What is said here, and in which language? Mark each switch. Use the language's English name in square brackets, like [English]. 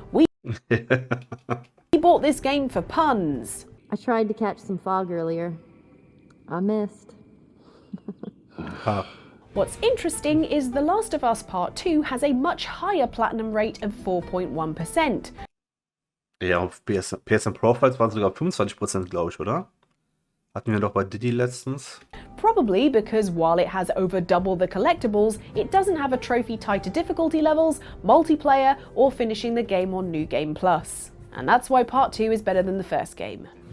[English] We bought this game for puns. I tried to catch some fog earlier. I missed. What's interesting is The Last of Us Part 2 has a much higher platinum rate of 4.1%. [German] Ja, auf PSN Profiles waren sogar 25%, glaube ich, oder? Hatten wir doch bei Diddy letztens. [English] Probably because while it has over double the collectibles, it doesn't have a trophy tied to difficulty levels, multiplayer, or finishing the game on New Game Plus. And that's why Part 2 is better than the first game.